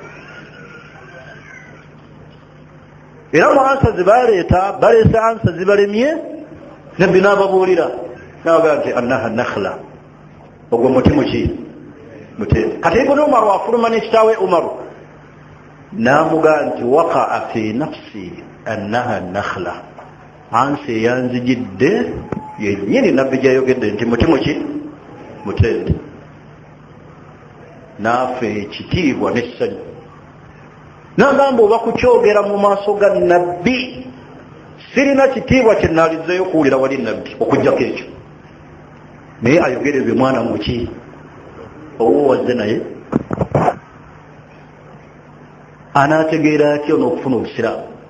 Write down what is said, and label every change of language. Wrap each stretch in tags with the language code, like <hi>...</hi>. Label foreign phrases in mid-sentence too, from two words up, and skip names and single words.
<lg>Era mu ansa zibaleeta, baleese ansa zibalemye, nabbi n'ababuulira n'abagaa nti</lg> <ar>أنها نخلة,</ar> <lg>ogwo muti muki? Mutende. Kati Ibn Umar wafuluma n'ekitaawe Umaru n'amugaa nti</lg> <ar>ووقع في نفسي أنها نخلة,</ar> <lg>ansi eyanzijidde yennyini nabbi gyayogedde nti muti muki? Mutende. Naafe ekitiibwa n'essanyu n'agamba oba kukyogera mu maaso ga nabbi sirina kitiibwa kye nnaalizeeyo kuwulira wali nabbi okujjako ekyo, naye ayogere bye mwana muki owo wazze naye anaategeera atyo n'okufuna obusiraamu.</lg>